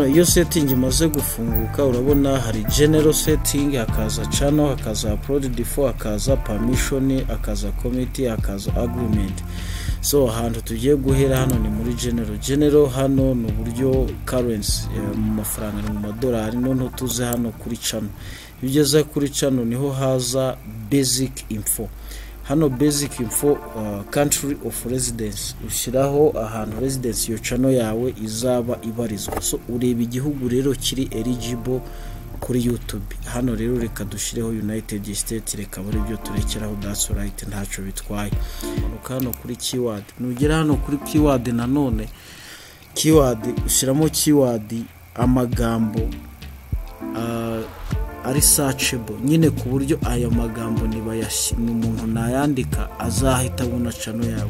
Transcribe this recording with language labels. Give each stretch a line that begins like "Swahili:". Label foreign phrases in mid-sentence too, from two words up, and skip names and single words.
Kinyarwanda: Iyo setting imaze gufunguka urabona hari
English: general setting,
Kinyarwanda: hakaza channel, hakaza
English: upload default,
Kinyarwanda: hakaza permission, hakaza committee, hakaza agreement. So ahantu tugiye guhera hano ni muri general. Hano ni uburyo currency mu mafaranga ni mu madolari. None tuze hano kuri channel. Bigeze kuri channel niho haza
English: basic info. Hano basic info, country of residence,
Kinyarwanda: ushyiraho ahantu residence yo channel yawe izaba ibarizwa. So ureba igihugu rero kiri eligible kuri YouTube. Hano rero reka dushireho United States, reka bari byo turekeraho,
English: that's right,
Kinyarwanda: ntaco bitwaye. Hano kuri keyword, nugera hano kuri keyword, nanone keyword ushyiramo keyword amagambo ari searchable, nyine ku buryo aya magambo umuntu nayandika azahita abona channel yawe.